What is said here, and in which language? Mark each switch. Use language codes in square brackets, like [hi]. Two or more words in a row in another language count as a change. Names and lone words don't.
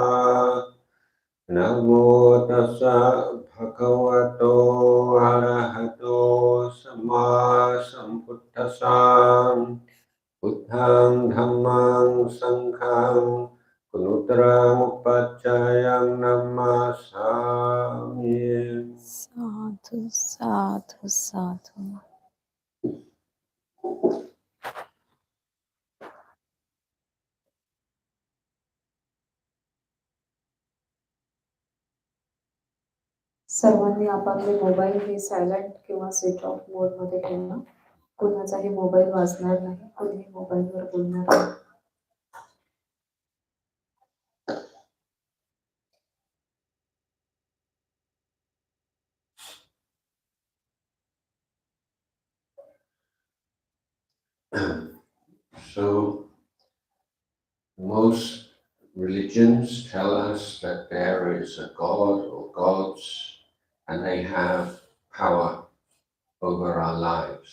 [pi] Namo tassa bhagavato arahato samma sambuddhassa. Buddhang dhammang sanghang kunutrang upacayang namasami. साधु साधु साधु. [mr] सर्वांनी आपापले मोबाईल हे सायलेंट किंवा [en] switch off [mr] मोड मध्ये ठेवा. कोणाचाही मोबाईल वाजणार नाही, कोणीही मोबाईलवर बोलणार नाही. [en] So, most religions tell us that there is a God or gods and they have power over our lives.